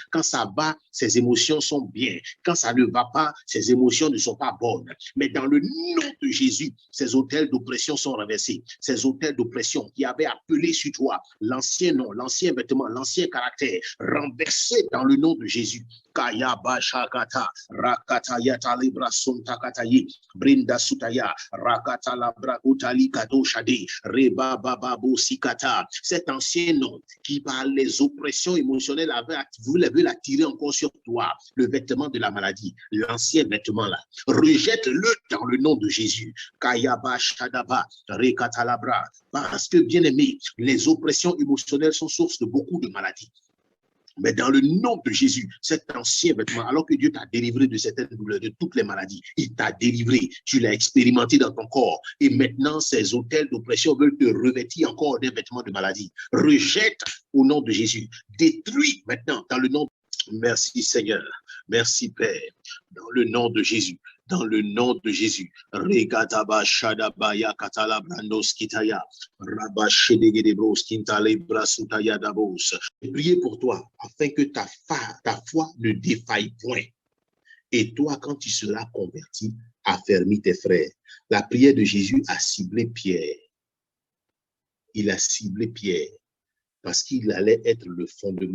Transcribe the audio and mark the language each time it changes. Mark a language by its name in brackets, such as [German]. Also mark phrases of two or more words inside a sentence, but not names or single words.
[French] Quand ça va, ses émotions sont bien. Quand ça ne va pas, ses émotions ne sont pas bonnes. Mais dans le nom de Jésus, ces autels d'oppression sont renversés. Ces autels d'oppression qui avaient appelé sur toi l'ancien nom, l'ancien vêtement, l'ancien caractère, renversés dans le nom de Jésus. Kaya bashakata, rakata yata libra sunta kataye, brinda sutaya, rakata labra utali kato shade, reba bababo sikata. Cet ancien nom qui par les oppressions émotionnelles voulait l'attirer encore sur toi, le vêtement de la maladie, l'ancien vêtement là, rejette-le dans le nom de Jésus. Kaya bashadaba, rekata labra, parce que bien aimé, les oppressions émotionnelles sont source de beaucoup de maladies. Mais dans le nom de Jésus, cet ancien vêtement, alors que Dieu t'a délivré de certaines douleurs, de toutes les maladies, il t'a délivré, tu l'as expérimenté dans ton corps. Et maintenant, ces autels d'oppression veulent te revêtir encore des vêtements de maladie. Rejette au nom de Jésus. Détruis maintenant dans le nom de... Merci Seigneur. Merci Père. Dans le nom de Jésus. Dans le nom de Jésus. Regataba Shadabaya Katala Brandos Kitaya. Rabashedegedebros Kintale Brasutaya Dabos. Priez pour toi afin que ta foi ne défaille point. Et toi, quand tu seras converti, affermis tes frères. La prière de Jésus a ciblé Pierre. Il a ciblé Pierre parce qu'il allait être le fondement.